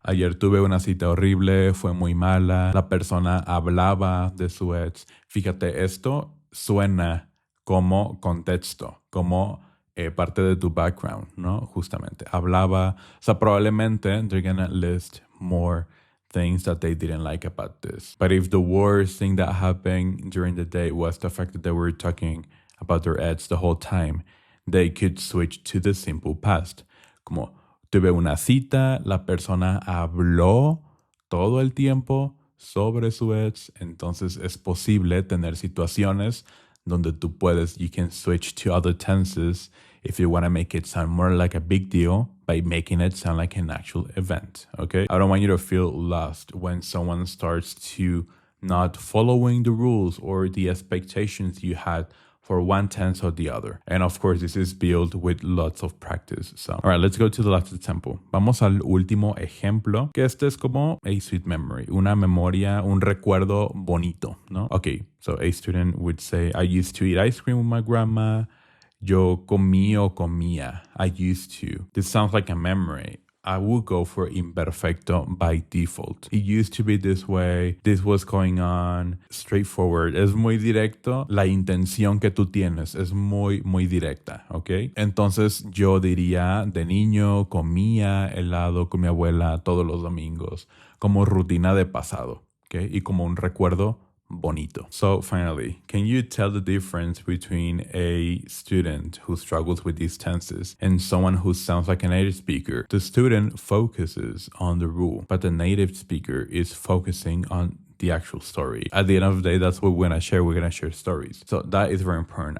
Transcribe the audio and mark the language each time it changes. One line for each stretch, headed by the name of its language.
Spanish: Ayer tuve una cita horrible, fue muy mala, la persona hablaba de su ex. Fíjate, esto suena como contexto, como parte de tu background, ¿no? Justamente, hablaba, o sea, probablemente
English: they're gonna list more things that they didn't like about this. But if the worst thing that happened during the day was the fact that they were talking about their ex the whole time, they could switch to the simple past.
Spanish: Como, tuve una cita, la persona habló todo el tiempo sobre su ex, entonces es posible tener situaciones donde
English: you can switch to other tenses if you want to make it sound more like a big deal by making it sound like an actual event, okay? I don't want you to feel lost when someone starts to not following the rules or the expectations you had for one tense or the other. And of course, this is built with lots of practice. So, all right, let's go to the last example.
Spanish: Vamos al último ejemplo, que este es como
English: a sweet memory,
Spanish: una memoria, un recuerdo bonito, ¿no?
English: Okay, so a student would say, I used to eat ice cream with my grandma.
Spanish: Yo comí o comía.
English: I used to. This sounds like a memory. I would go for imperfecto by default. It used to be this way. This was going on. Straightforward.
Spanish: Es muy directo. La intención que tú tienes es muy, muy directa, ¿ok? Entonces yo diría, de niño comía helado con mi abuela todos los domingos, como rutina de pasado, ¿ok? Y como un recuerdo bonito.
English: So finally, can you tell the difference between a student who struggles with these tenses and someone who sounds like a native speaker? The student focuses on the rule, but the native speaker is focusing on the actual story. At the end of the day, that's what we're gonna share. We're gonna share stories. So that is very important.